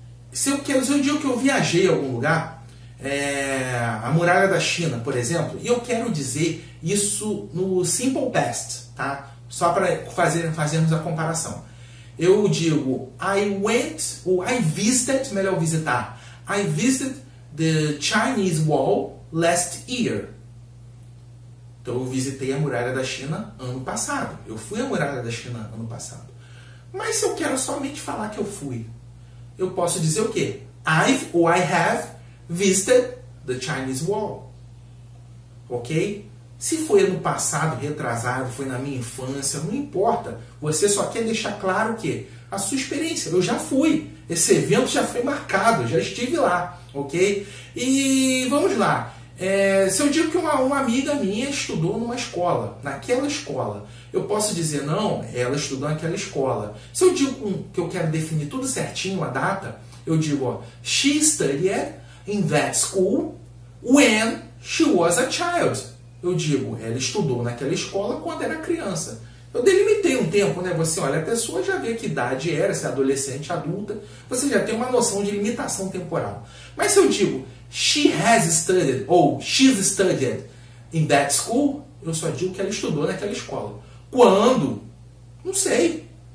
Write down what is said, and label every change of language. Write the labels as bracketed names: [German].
[Portuguese] Se eu digo que eu viajei a algum lugar, a muralha da China, por exemplo, e eu quero dizer isso no simple past, tá? Só para fazermos a comparação. Eu digo, [English] I went, [Portuguese] ou [English] I visited, [Portuguese] melhor visitar. [English] I visited the Chinese Wall last year. [Portuguese] Então eu visitei a muralha da China ano passado. Eu fui à muralha da China ano passado. Mas se eu quero somente falar que eu fui, eu posso dizer o quê? [English] I've ou I have visited the Chinese Wall. Ok? [Portuguese] Se foi ano passado, retrasado, foi na minha infância, não importa. Você só quer deixar claro que a sua experiência. Eu já fui. Esse evento já foi marcado, já estive lá. Ok? E vamos lá. Se eu digo que uma amiga minha estudou numa escola, naquela escola, eu posso dizer, não, ela estudou naquela escola. Se eu digo que eu quero definir tudo certinho, a data, eu digo, ó, [English] she studied in that school when she was a child. [Portuguese] Eu digo, ela estudou naquela escola quando era criança. Eu delimitei um tempo, né? Você olha, a pessoa já vê que idade era, se é adolescente, adulta, você já tem uma noção de limitação temporal. Mas se eu digo, [English] she has studied, [Portuguese] ou [English] she's studied in that school, [Portuguese] eu só digo que ela estudou naquela escola. Quando? Não sei.